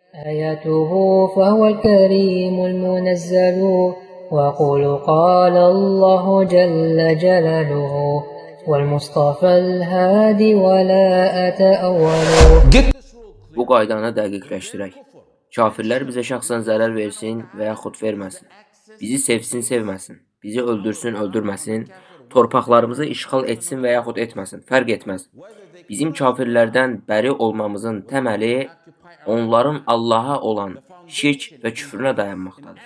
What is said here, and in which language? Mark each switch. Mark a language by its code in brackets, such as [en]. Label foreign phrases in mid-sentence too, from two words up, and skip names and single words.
[ar] آياته فهو الكريم المنزل وقل قال الله جل جلاله والمصطفى الهادي ولا أتأول. [az] Bu qaydanı dəqiqləşdirək. Kafirlər bizə şəxsən zərər versin və yaxud verməsin. Bizi sevsin, sevməsin. Bizi öldürsün, öldürməsin. Torpaqlarımızı işğal etsin və yaxud etməsin. Fərq etməz. Bizim kafirlərdən bəri olmamızın təməli onların Allaha olan şirk və küfrünə dayanmaqdadır.